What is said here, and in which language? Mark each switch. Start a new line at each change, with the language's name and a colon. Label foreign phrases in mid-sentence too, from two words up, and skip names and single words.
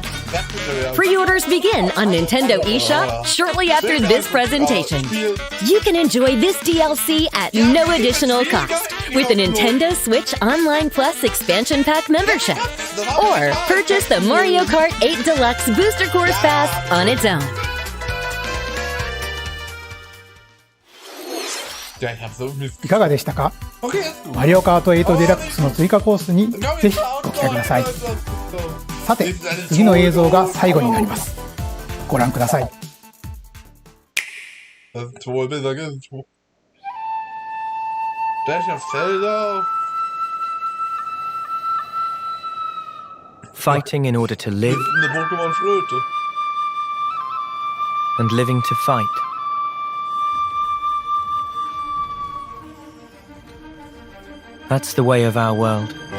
English: Pre-orders begin on Nintendo eShop shortly after this presentation. You can enjoy this DLC at no additional cost with the Nintendo Switch Online Plus Expansion Pack membership. Or purchase the Mario Kart 8 Deluxe Booster Course Pass on its own.
German: Ja, ich hab so Mist.
Japanese: いかがでしたか？ Okay. マリオカート8デラックスの追加コースにぜひご期待ください。さて、次の映像が最後になります。ご覧ください。
German: Das sind 2 Bilder, gell? Da ist ja Felder.
English: Fighting in order to live
German: Eine Pokémon-Flöte.
English: and living to fight. That's the way of our world.